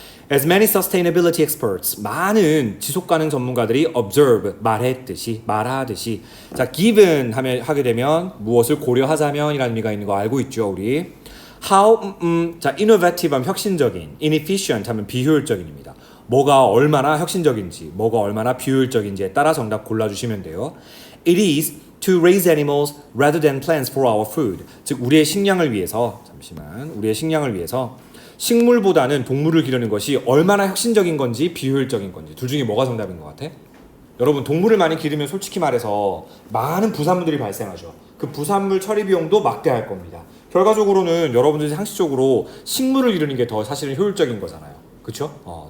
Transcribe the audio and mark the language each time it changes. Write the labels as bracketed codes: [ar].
[en] As many sustainability experts, [ko] 많은 지속가능 전문가들이 observe, 말하듯이 자, given 하게 되면 무엇을 고려하자면이라는 의미가 있는 거 알고 있죠, 우리. How, 자, innovative 하면 혁신적인, inefficient 하면 비효율적인입니다. 뭐가 얼마나 혁신적인지, 뭐가 얼마나 비효율적인지에 따라 정답 골라주시면 돼요. [en] It is to raise animals rather than plants for our food. [ko] 즉, 우리의 식량을 위해서, 우리의 식량을 위해서 식물보다는 동물을 기르는 것이 얼마나 혁신적인 건지 비효율적인 건지 둘 중에 뭐가 정답인 것 같아? 여러분 동물을 많이 기르면 솔직히 말해서 많은 부산물들이 발생하죠. 그 부산물 처리 비용도 막대할 겁니다. 결과적으로는 여러분들이 상식적으로 식물을 기르는 게 더 사실은 효율적인 거잖아요. 그렇죠?